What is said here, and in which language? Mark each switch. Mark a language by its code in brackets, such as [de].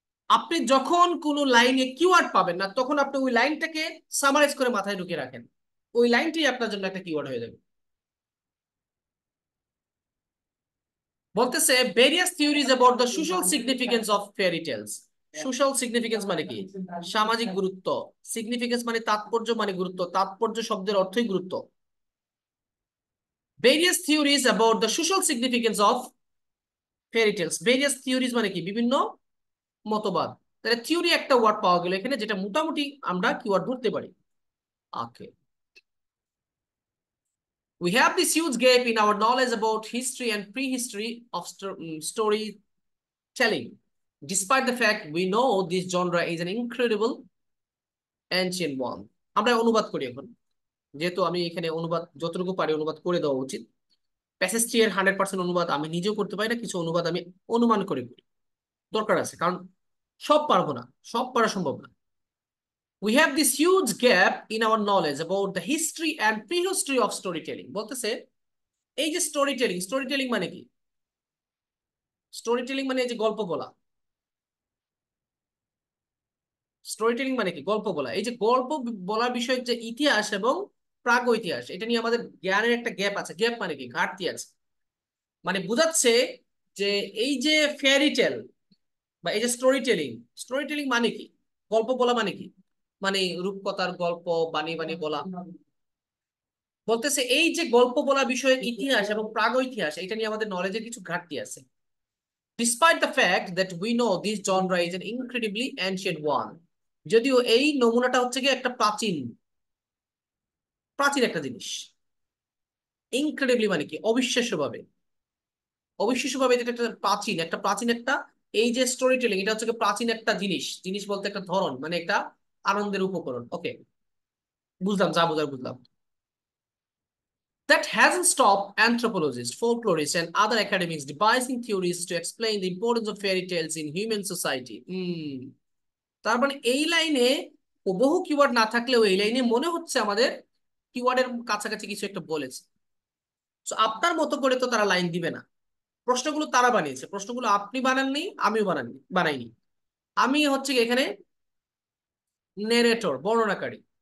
[bn] আপনি যখন কোনো লাইনে কিওয়ার্ড পাবেন না তখন আপনি ওই লাইনটাকে সামারাইজ করে মাথায় ঢুকিয়ে রাখেন, ওই লাইনটি আপনার জন্য একটা কিওয়ার্ড হয়ে যাবে। বলতেছে [en] Various theories about the social significance of fairy tales. [bn] Social significance মানে কি? সামাজিক গুরুত্ব। সিগনিফিকেন্স মানে তাৎপর্য, মানে গুরুত্ব, তাৎপর্য শব্দের অর্থই গুরুত্ব। [en] various theories about the social significance of fairy tales. various theories [bn] মানে কি, বিভিন্ন মতবাদ। তাহলে থিওরি একটা ওয়ার্ড পাওয়া গেল এখানে, যেটা মোটামুটি আমরা কিওয়ার্ড ধরতে পারি। [en] Okay, we have this huge gap in our knowledge about history and prehistory of storytelling, despite the fact we know this genre is an incredible ancient one. [bn] আমরা অনুবাদ করি এখন, যেহেতু আমি এখানে অনুবাদ যতটুকু পারি অনুবাদ করে দেওয়া উচিত। প্যাসেজ 3 এর 100% অনুবাদ আমি নিজেও করতে পারি না, কিছু অনুবাদ আমি অনুমান করে করি, দরকার আছে, কারণ সব পারবো না, সব পারা সম্ভব না। [en] We have this huge gap in our knowledge about the history and prehistory of storytelling. [bn] বলতেছে এই যে স্টোরি টেলিং মানে কি? স্টোরি টেলিং মানে এই যে গল্প বলা। স্টোরি টেলিং মানে কি? গল্প বলা। এই যে গল্প বলার বিষয়ে যে ইতিহাস এবং প্রাগ ইতিহাস, এটা নিয়ে আমাদের জ্ঞানের একটা গ্যাপ আছে। গ্যাপ মানে কি? ঘাটতি আছে। মানে বোঝাচ্ছে যে এই যে ফেয়ারি টেল বা এই যে স্টোরি টেলিং মানে কি? গল্প বলা মানে কি? মানে রূপকথার গল্প বানিয়ে বানিয়ে বলা। বলতেছে এই যে গল্প বলা বিষয়ে ইতিহাস এবং প্রাগ ইতিহাস, এটা নিয়ে আমাদের নলেজের কিছু ঘাটতি আছে। [en] Despite the fact that we know this genre is an incredibly ancient one. [bn] যদিও এই নমুনাটা হচ্ছে কি একটা প্রাচীন প্রাচীন একটা জিনিস। ইনক্রেডিবলি মানে কি? অবিশ্বাস্যভাবে। অবিশ্বাস্যভাবে যেটা একটা প্রাচীন একটা এই যে স্টোরি টেলিং, এটা হচ্ছে কি প্রাচীন একটা জিনিস। জিনিস বলতে একটা ধরন, মানে একটা আনন্দের উপকরণ। ওকে, বুঝলাম, যা বুঝার বুঝলাম। [en] That hasn't stopped anthropologists, folklorists, and other academics devising theories to explain the importance of fairy tales in human society. [bn] তার মানে এই লাইনে বহু কিওয়ার্ড না থাকলেও এই লাইনে মনে হচ্ছে আমাদের কিওয়ার্ডের কাছাকাছি কিছু একটা বলেছে। তো আপনার মতো করে তো তারা লাইন দিবে না। প্রশ্নগুলো তারা বানিয়েছে, প্রশ্নগুলো আপনি বানাননি, আমিও বানাইনি। আমি হচ্ছে কি এখানে নেরেটর, বর্ণনাকারী।